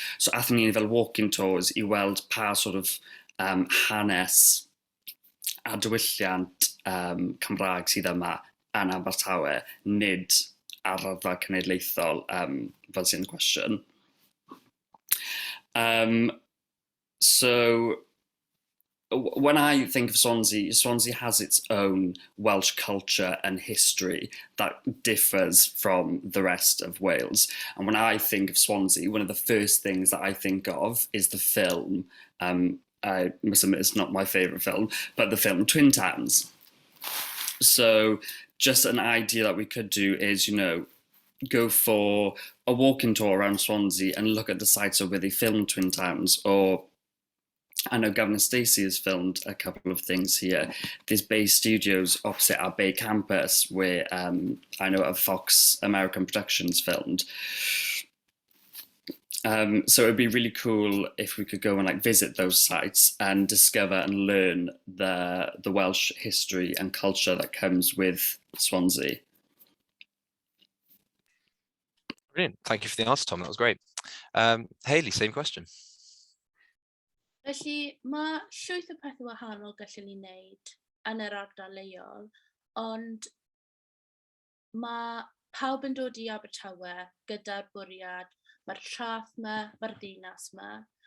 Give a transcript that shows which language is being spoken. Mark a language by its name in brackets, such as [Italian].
[Welsh] So, athyn ni fel walking tours I weld pa [English] sort of [Welsh] hanes a diwylliant Cymraeg sydd yma yn Abertawe, nid ar raddfa cenedlaethol, fel sy'n cwestiwn. [English] So, when I think of Swansea, Swansea has its own Welsh culture and history that differs from the rest of Wales. And when I think of Swansea, one of the first things that I think of is the film, I must admit it's not my favourite film, but the film Twin Towns. So just an idea that we could do is, go for a walking tour around Swansea and look at the sites of where they filmed Twin Towns. Or I know Governor Stacey has filmed a couple of things here. There's Bay Studios opposite our Bay campus where I know Fox American Productions filmed. So it'd be really cool if we could go and like visit those sites and discover and learn the Welsh history and culture that comes with Swansea. Brilliant. Thank you for the answer, Tom. That was great. Hayley, same question. [Welsh] Felly, mae llwyth o pethau wahanol gallwn ni wneud yn yr ardal leol, ond mae pawb yn dod i Abertawe gyda'r bwriad, mae'r traeth yma, mae'r dinas yma.